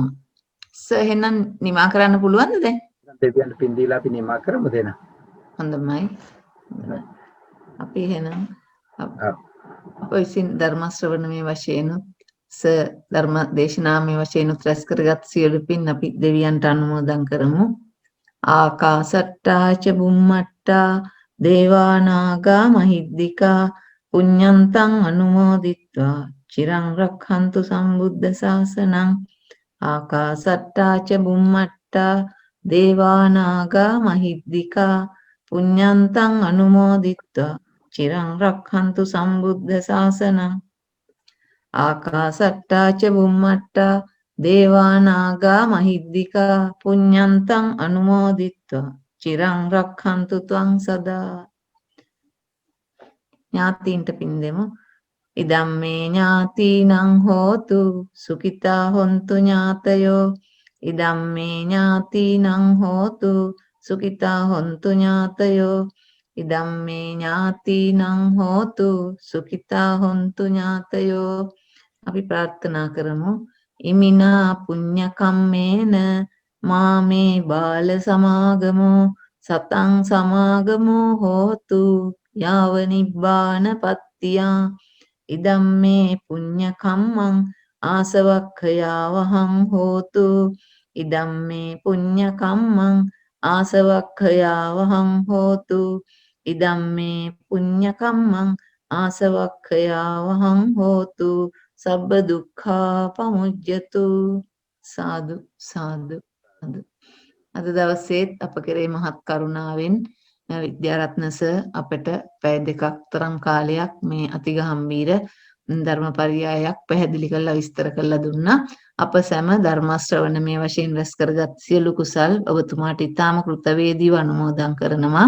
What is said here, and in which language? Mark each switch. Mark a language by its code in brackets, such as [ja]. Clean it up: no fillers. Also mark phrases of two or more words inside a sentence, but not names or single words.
[si] සර් එහෙනම් නිමා කරන්න පුළුවන්ද දැන්? දෙවියන් පින් දීලා අපි නිමා කරමුද එන? හොඳයි. අපි එහෙනම් අප විසින් ධර්ම ශ්‍රවණමේ වශයෙන් ධර්ම දේශනාමේ වශයෙන් රැස් කරගත් සියලු පින් අපි දෙවියන්ට අනුමෝදන් කරමු. [pi] ආකාසට්ටා ච බුම්මට්ටා දේවා නාග මහිද්దికා පුඤ්ඤන්තං අනුමෝදිත්වා චිරං රක්ඛන්තු සම්බුද්ධ ශාසනං. ආකාසට්ටා ච බුම්මට්ටා දේවා නාග මහිද්దికා පුඤ්ඤන්තං අනුමෝදිත්වා චිරං රක්ඛන්තු සම්බුද්ධ ශාසනං. ආකාසට්ටා ච බුම්මට්ටා දේවා නාග මහිද්దికා පුඤ්ඤන්තං අනුමෝදිත්වා චිරං රක්ඛන්තු ත්වං සදා. [si] ඥාතීන්ට පින් දෙමු. [pi] ඉදම්මේ ඥාතීනං හෝතු සුඛිතා හොන්තු ඥාතයෝ. ඉදම්මේ ඥාතීනං හෝතු සුඛිතා හොන්තු ඥාතයෝ. ඉදම්මේ ඥාතීනං හෝතු සුඛිතා හොන්තු ඥාතයෝ. [si] අපි ප්‍රාර්ථනා කරමු. [pi] ඉමිනා පුඤ්ඤ කම්මේන මාමේ බාල සමාගමෝ සතං සමාගමෝ හෝතු යාව නිබ්බාන පත්තියා. ඉදම්මේ පුඤ්ඤ කම්මං ආසවක්ඛයාවහං හෝතු. ඉදම්මේ පුඤ්ඤ කම්මං ආසවක්ඛයාවහං හෝතු. ඉදම්මේ පුඤ්ඤ කම්මං ආසවක්ඛයාවහං හෝතු. සබ්බ දුක්ඛා පමුජ්ජතු. සාදු සාදු සාදු. [si] අද දවසේත් අප කෙරේ මහත් කරුණාවෙන් විද්‍යාරත්න සර් අපට පැය දෙකක් තරම් කාලයක් මේ අතිගම්බීර ධර්මපරියායක් පැහැදිලි කරලා විස්තර කරලා දුන්නා. අප සෑම ධර්ම ශ්‍රවණමේ වශයෙන් රැස් කරගත් සියලු කුසල් ඔබතුමාට ඊටාම කෘතවේදීව අනුමෝදන් කරනවා.